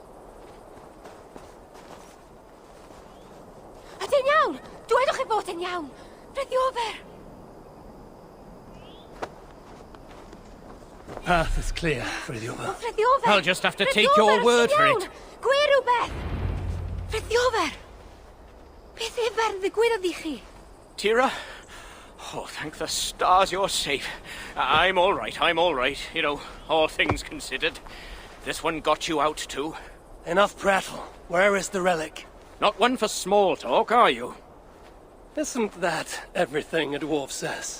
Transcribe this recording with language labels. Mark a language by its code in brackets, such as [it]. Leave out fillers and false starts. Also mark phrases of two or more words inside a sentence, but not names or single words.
[cy] Ydyn iawn! Dwedwch chi bod yn iawn! Frithjof! [en] Path is clear, Frithjof. Frithjof! I'll just have to take your word for it. [cy] Gwe rhywbeth! Frithjof! Beth efer ddigwyddodd i chi? Tira? [en] Oh, thank the stars you're safe. I'm all right. You know, all things considered. This one got you out too. Enough prattle. Where is the relic? Not one for small talk, are you? Isn't that everything a dwarf says?